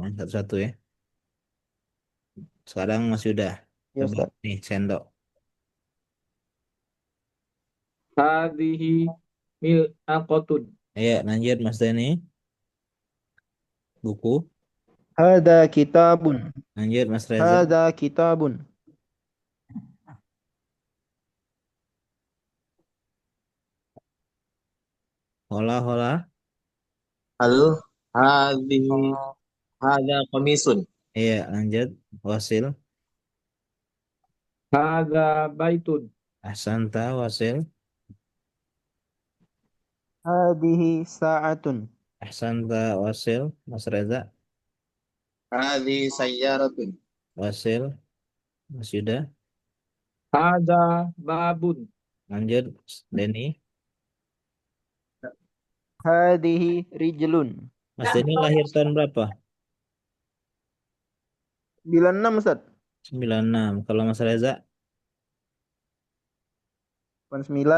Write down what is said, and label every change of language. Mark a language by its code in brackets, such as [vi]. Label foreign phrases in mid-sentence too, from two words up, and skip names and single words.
[id] Satu-satu ya. Sekarang masih udah. Ya, Coba Ustaz. nih, sendok. [ar] هذه ملعقة. [id] Iya, lanjut Mas Dani. Buku. [ar] هذا كتاب. [id] Lanjut Mas Reza. [ar] هذا كتاب. Hola, hola. Halo, هذه هذا قميص. [id] Iya, lanjut. [ar] واصل. هذا بيت. أحسنت، واصل. هذه ساعة. أحسنت، واصل. [id] Mas Reza. [ar] هذه سيارة. [id] Wasil. Mas Yuda. [ar] هذا باب. [id] Lanjut, Denny. [ar] هذه رجل. [id] Mas Denny lahir tahun berapa? 96, Ustaz. 96. Kalau Mas Reza, 89.